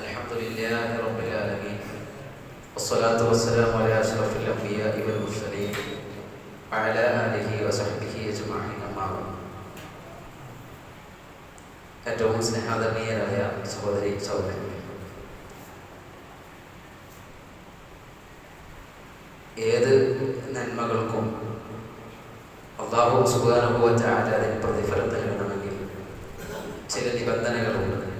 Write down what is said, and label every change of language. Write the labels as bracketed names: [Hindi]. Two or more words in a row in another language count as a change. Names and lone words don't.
[Arabic] لله رب العالمين والصلاة والسلام على أشرف الأنبياء والمرسلين وعلى آله وصحبه أجمعين أما بعد. [Malayalam] ഏറ്റവും സ്നേഹാദരണീയരായ സഹോദരി സഹോദരന്മാരെ, ഏത് നന്മകൾക്കും അല്ലാഹു [Arabic] سبحانه وتعالى [Malayalam] അതിന് പ്രതിഫലം നൽകണമെങ്കിൽ ചില നിബന്ധനകളുണ്ട്.